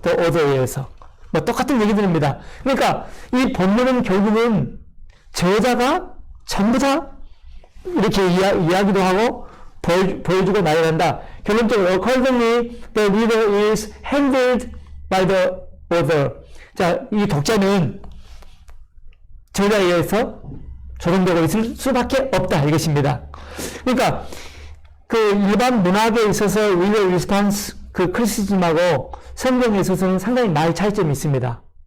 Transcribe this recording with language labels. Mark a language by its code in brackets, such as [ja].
[en] the author [ko] 에 의해서. 똑같은 얘기들입니다. 그러니까, 이 본문은 결국은 저자가 전부 다 이렇게 이야기도 하고, 보여주고 나열한다. 결론적으로, [en] accordingly, the reader is handled by the author. [ko] 자, 이 독자는 저자에 의해서 조정되고 있을 수밖에 없다. 이것입니다. 그러니까, 일반 문학에 있어서 reader response, 크리티즘하고 성경에 있어서는 상당히 많이 차이점이 있습니다.